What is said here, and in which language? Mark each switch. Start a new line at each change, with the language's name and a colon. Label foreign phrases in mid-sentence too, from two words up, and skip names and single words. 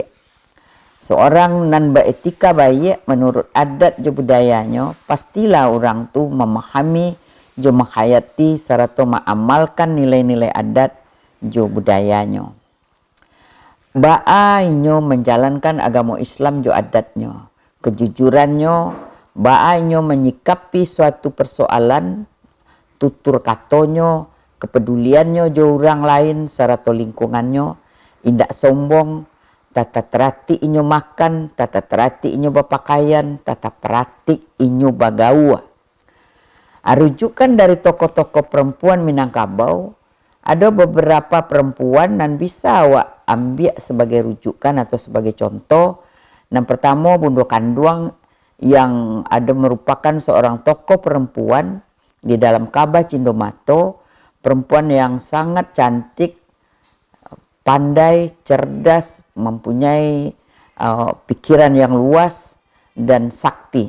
Minangkabau: Seorang nan beretika baik menurut adat jo budayanya pastilah orang tu memahami jo menghayati serta mengamalkan nilai-nilai adat jo budayanya. Ba'a inyo menjalankan agama Islam jo adatnya, kejujurannya, baanyo menyikapi suatu persoalan, tutur katonyo, kepeduliannya jo orang lain serta lingkungannya, indak sombong, tata terati inyo makan, tata terati inyo berpakaian, tata terati inyo bagawa.
Indonesian: Rujukan dari tokoh-tokoh perempuan Minangkabau, ada beberapa perempuan yang bisa awak ambil sebagai rujukan atau sebagai contoh. Yang pertama Bundo Kanduang yang ada merupakan seorang tokoh perempuan di dalam Kabah Cindomato, perempuan yang sangat cantik, pandai, cerdas, mempunyai pikiran yang luas dan sakti.